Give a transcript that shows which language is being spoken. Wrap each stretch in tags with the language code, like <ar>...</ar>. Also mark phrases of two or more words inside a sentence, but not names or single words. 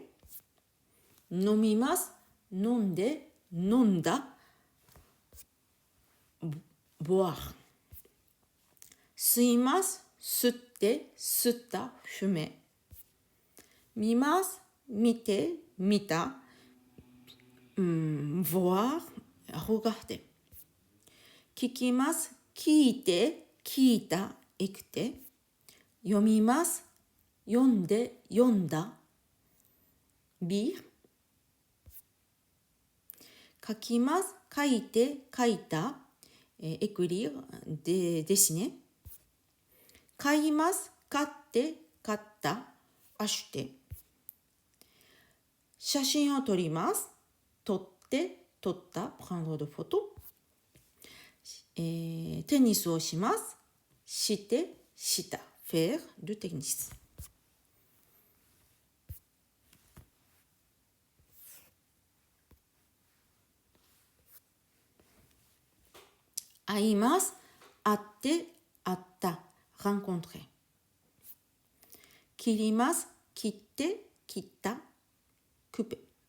<ja>飲みます。飲んで、飲んだ。boire。吸います。吸って、吸った。fumer。見ます。見て、見た。</ja> <fr>voir。regarder。</fr> <ja>聞きます。聞いて、聞いた。écouter。読みます。読んで、読んだ。lire。書きます。書いて、書いた。</ja> <fr>écrire。dessiner。</fr> <ja>買います。買って、買った。acheter。写真を撮ります。撮って、撮った。</ja> <fr>prendre de photo。</fr> <ja>テニスをします。して、した。</ja> <fr>faire du tennis。</fr> <ja>会います。会って、会った。rencontrer。切ります。切って、切った。couper。</ja>